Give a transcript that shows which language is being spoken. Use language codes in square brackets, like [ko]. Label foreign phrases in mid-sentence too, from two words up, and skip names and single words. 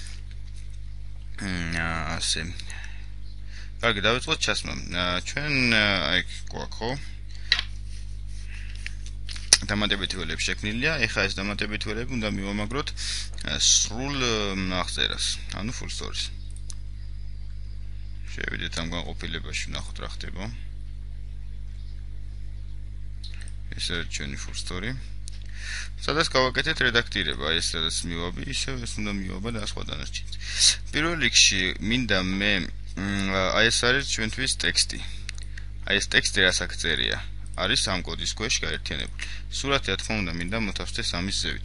[ka] ასე კარგი, დავიწყოთ ჩასმა. ჩვენ აი გვაქვს ხო? დამატებითი ველები შექმნილია. ეხლა ეს დამატებითი ველები უნდა მივამაგროთ სრულ აღწერას, ანუ [en] full stories. [ka] შევიდეთ ამ განყოფილებაში, ვნახოთ რა ხდება. ეს არის ჩვენი [en] full story. [ka] სადაც გავაკეთეთ რედაქტირება, ეს სადაც მივაბი, ისევ ეს უნდა მივაბა და სხვა დანარჩენიც. პირველ რიგში მინდა მე აი ეს არის ჩვენთვის ტექსტი. აი ეს ტექსტი რასაც წერია, არის ამ კოდის ქვეშ გაერთიანებული. სურათი რა თქმა უნდა მინდა მოთავსდეს ამის ზევით.